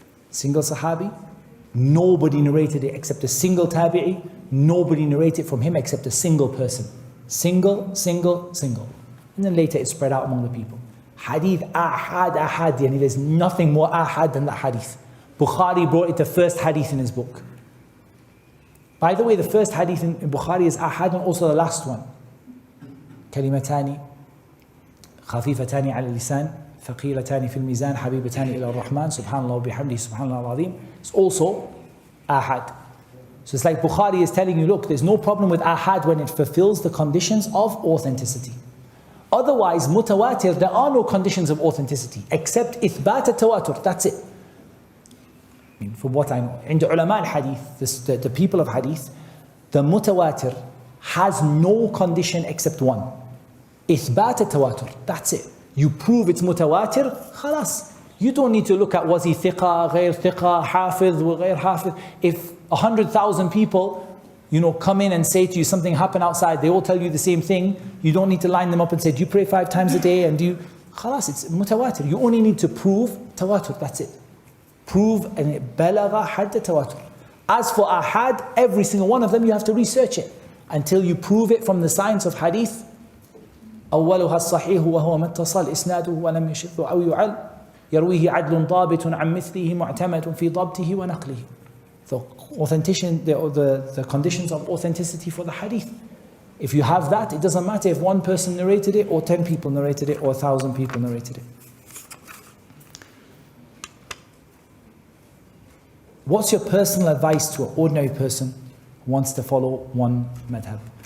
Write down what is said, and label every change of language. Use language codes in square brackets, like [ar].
[en] Single Sahabi, nobody narrated it except a single Tabi'i, nobody narrated from him except a single person. Single. And then later it spread out among the people. Hadith, ahad, there's nothing more ahad than that hadith. Bukhari brought it the first hadith in his book. By the way, the first hadith in Bukhari is ahad and also the last one. [ar] كلمتان خفيفتان على اللسان ثقيلتان في الميزان حبيبتان إلى الرحمن سبحان الله وبحمده سبحان الله العظيم. [en] It's also ahad. So it's like Bukhari is telling you, look, there's no problem with ahad when it fulfills the conditions of authenticity. Otherwise, mutawatir, there are no conditions of authenticity except ithbat al-tawatur, that's it. I mean, from what I know, in the ulama al-hadith, the people of hadith, the mutawatir has no condition except one. Ithbat al-tawatur, that's it. You prove it's mutawatir, khalas. You don't need to look at was he thiqa, ghayr thiqa, hafiz, wa ghayr hafiz. If 100,000 people, come in and say to you something happened outside, they all tell you the same thing, you don't need to line them up and say, do you pray 5 times a day? And do you, khalas, it's mutawatir. You only need to prove tawatur, that's it. Prove and balagha hadd tawatur. As for ahad, every single one of them, you have to research it until you prove it from the science of hadith. [ar] أولها الصحيح وهو ما اتصل إسناده ولم يشذ أو يعل يرويه عدل ضابط عن مثله معتمد في ضبطه ونقله. [en] So the conditions of authenticity for the hadith. If you have that, it doesn't matter if one person narrated it or 10 people narrated it or 1,000 people narrated it. What's your personal advice to an ordinary person who wants to follow one madhab?